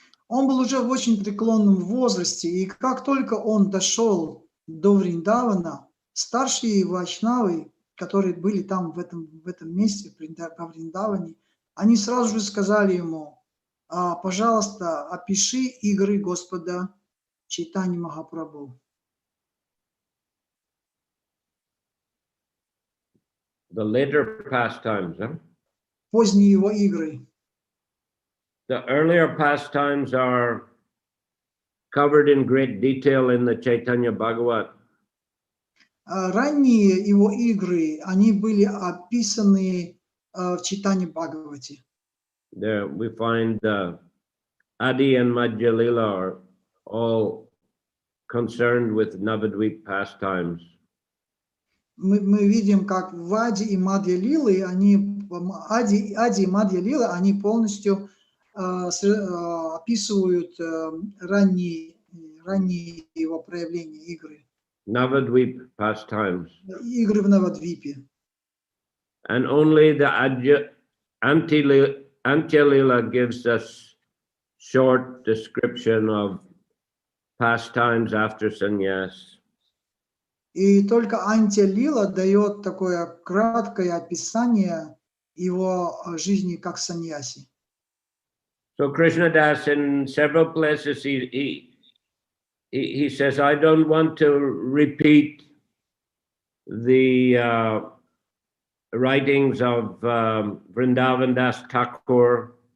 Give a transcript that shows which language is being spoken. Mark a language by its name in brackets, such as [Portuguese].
[Russian] Он был уже в очень преклонном возрасте, и как только он дошел до Вриндавана, старшие вайшнавы, которые были там в этом месте, по Вриндаване, они сразу же сказали ему, пожалуйста, опиши игры Господа Чайтаньи Махапрабху. [English] The later pastimes, huh? [Russian] Поздние его игры. [English] The earlier pastimes are covered in great detail in the Chaitanya Bhagavat. [Russian] Ранние его игры, они были описаны в Чайтанья Бхагавате. [English] There we find Adi and Антья-лила are all concerned with Navadvip pastimes. [Russian] Мы видим, как в Ади и Мадья-лилы, Ади и Мадья-лила, они полностью описывают ранние его проявления, игры. [English] Navadvip pastimes. [Russian] Игры в Навадвипе. [English] And only the Антья-лила gives us short description of pastimes after sannyas. [Russian] И только Антья-лила дает такое краткое описание его жизни как саньяси. [English] So Krishna Das, in several places, he says, I don't want to repeat the writings of Vrindavan Das Thakur.